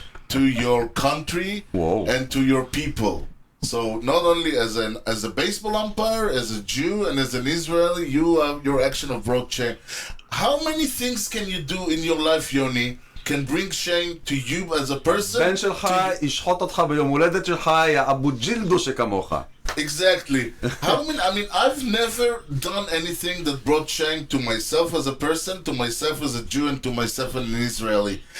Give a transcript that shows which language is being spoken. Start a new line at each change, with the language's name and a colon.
English: to your country and to your people. So not only as a baseball umpire, as a Jew, and as an Israeli, you have your action of brought shame. How many things can you do in your life, Yoni, can bring shame to you as a person?
Hebrew: בן שלך ישחוט אותך ביום הולדת שלך, יא אבו ג'ילדו שכמוך.
English: Exactly. I mean, I've never done anything that brought shame to myself as a person, to myself as a Jew, and to myself as an Israeli.